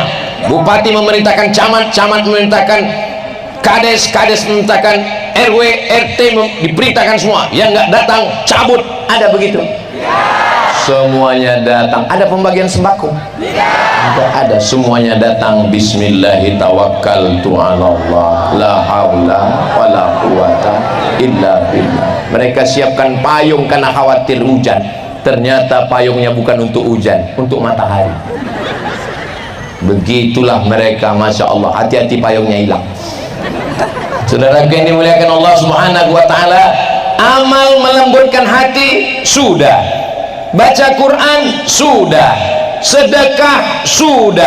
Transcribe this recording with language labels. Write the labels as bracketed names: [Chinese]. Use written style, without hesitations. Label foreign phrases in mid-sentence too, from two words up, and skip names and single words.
[Indonesian] Bupati memerintahkan camat, camat memerintahkan kades, kades memerintahkan RW, RT diperintahkan semua. Yang nggak datang cabut. Ada begitu? Semuanya datang. Ada pembagian sembako? Ada. Semuanya datang. [Arabic] بسم الله الرحمن الرحيم. لا حول ولا قوة إلا بالله. [Indonesian] Mereka siapkan payung karena khawatir hujan. Ternyata payungnya bukan untuk hujan, untuk matahari. Begitulah mereka, [Arabic] ما شاء الله. [Indonesian] Hati-hati payungnya hilang. Saudara yang dimuliakan [Arabic] الله سبحانه وتعالى, [Indonesian] amal melembutkan hati sudah, baca Quran sudah, sedekah sudah.